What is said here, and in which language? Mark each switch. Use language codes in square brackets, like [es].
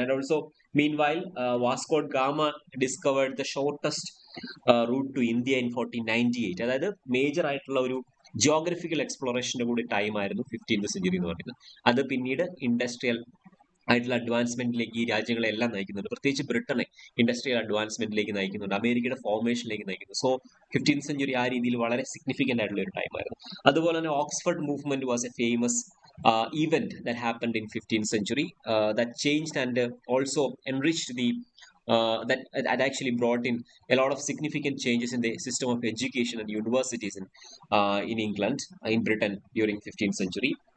[en] And also meanwhile Vasco da Gama discovered the shortest route to India in 1498. [ml] അതായത് major ആയിട്ടുള്ള ഒരു geographical എക്സ്പ്ലോറേഷന്റെ കൂടി time ആയിരുന്നു 15th century എന്ന് പറയുന്നത്. അത് പിന്നീട് ഇൻഡസ്ട്രിയൽ ആയിട്ടുള്ള അഡ്വാൻസ്മെന്റിലേക്ക് ഈ രാജ്യങ്ങളെല്ലാം നയിക്കുന്നുണ്ട്. പ്രത്യേകിച്ച് ബ്രിട്ടനെ ഇൻഡസ്ട്രിയൽ അഡ്വാൻസ്മെന്റിലേക്ക് നയിക്കുന്നുണ്ട്, അമേരിക്കയുടെ ഫോർമേഷനിലേക്ക് നയിക്കുന്നു. സോ 15th സെഞ്ചുറി ആ രീതിയിൽ വളരെ സിഗ്നിഫിക്കന്റ് ആയിട്ടുള്ള ഒരു ടൈമായിരുന്നു. അതുപോലെ തന്നെ [en] Oxford movement was a famous event that happened in 15th century that changed and also enriched that actually brought in a lot of significant changes in the system of education and universities in England, in Britain during 15th century.